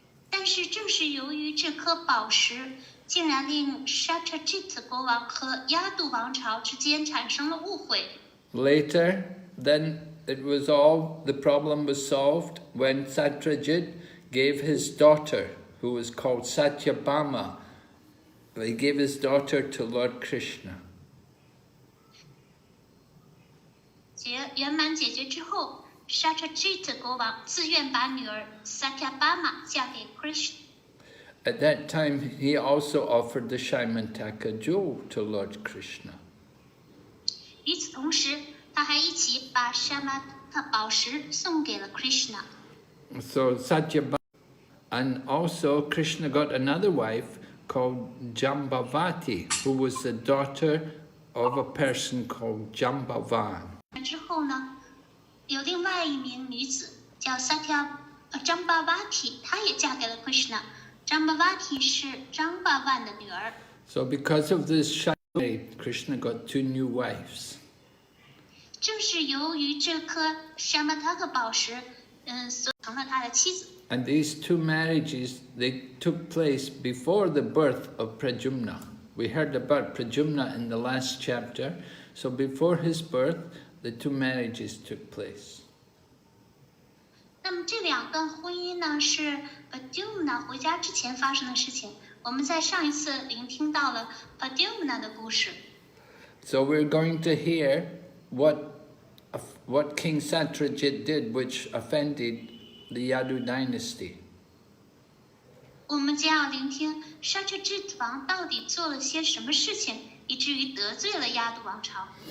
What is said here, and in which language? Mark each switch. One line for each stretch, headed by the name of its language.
Chinese: 但是正是由于这颗宝石，竟然令 Satyajit 国王和亚度王朝之间产生了误会。
English: Later, then the problem was solved when Satyajit gave his daughter, who was called Satyabhama. He gave his daughter to Lord Krishna.
Chinese: 圆满解决之后 ，Satyajit 国王自愿把女儿 Satyabhama 嫁给 Krishna。
English: At that time, he also offered the Syamantaka jewel to Lord Krishna.
Chinese: 与此同时，他还一起把 Syamantaka 宝石送给了 Krishna。
English: So Satyabhama, and also Krishna got another wife called Jambavati, who was the daughter of a person called Jambavan.
Chinese: 之后呢，有另外一名女子叫 Jambavati， 她也嫁给了 Krishna。Jambavati 是 Jambavan 的女儿。
English: So because of this, Krishna got 2 new wives.
Chinese: 正是由于这颗 Syamantaka 宝石，所成了他的妻子。
English: And these 2 marriages, they took place before the birth of Pradyumna. We heard about Pradyumna in the last chapter. So before his birth, the 2 marriages took place.
Chinese: 那么这2段婚姻呢，是 Pradyumna 回家之前发生的事情。我们在上一次聆听到了 Pradyumna 的故事。
English: So we're going to hear what King Satyajit did, which offended the Yadu dynasty.
Chinese: 我们将要聆听 Satyajit 王到底做了些什么事情，以至于得罪了亚度王朝。